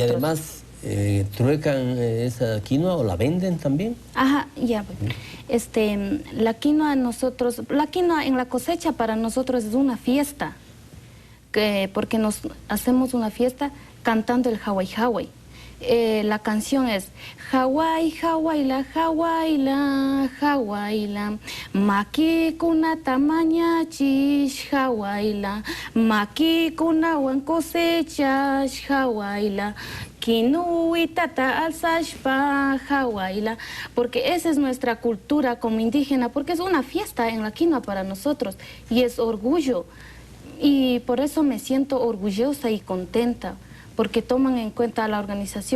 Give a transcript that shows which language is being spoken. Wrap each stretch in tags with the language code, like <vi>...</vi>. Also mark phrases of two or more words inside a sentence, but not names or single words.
<es>Y además, ¿truecan esa quinoa o la venden también? Ajá, ya. La quinoa en la cosecha para nosotros es una fiesta, porque nos hacemos una fiesta cantando el Hawai Hawai.</es> <qu>La canción es Hawaii, Hawaii, Hawaii, Hawaii, Maki kuna tamaña chish, Hawaii, Maki kuna</qu> <es>buen cosecha,</es> <qu>Hawaii, Kinui tata alzashpa, Hawaii,</qu> <es>porque esa es nuestra cultura como indígena, porque es una fiesta en la quinoa para nosotros y es orgullo. Y por eso me siento orgullosa y contenta, porque toman en cuenta a la organización.</es>